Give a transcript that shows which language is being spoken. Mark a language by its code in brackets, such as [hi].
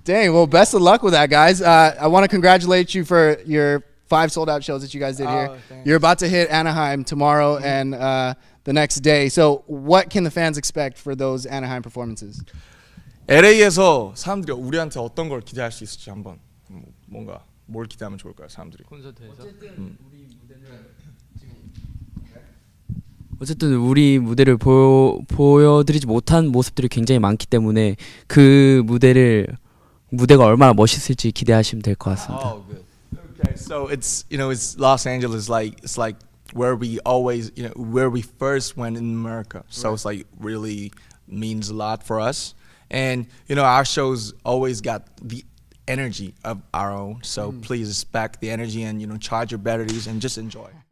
[en] Dang, well, best of luck with that, guys. I want to congratulate you for your 5 sold-out shows that you guys did here. Thanks. You're about to hit Anaheim tomorrow and the next day. So what can the fans expect for those Anaheim performances? [ko] LA에서 사람들이 우리한테 어떤 걸 기대할 수 있을지 한번 뭔가 뭘 기대하면 좋을까요, 사람들이? 어쨌든 우리 무대를 보여드리지 못한 모습들이 굉장히 많기 때문에 그 무대가 얼마나 멋있을지 기대하시면 될 것 같습니다. [en] Oh, good. Okay, so it's Los Angeles, like it's like where we always where we first went in America. So it's like really means a lot for us, and our shows always got the energy of our own. So please respect the energy and charge your batteries and just enjoy.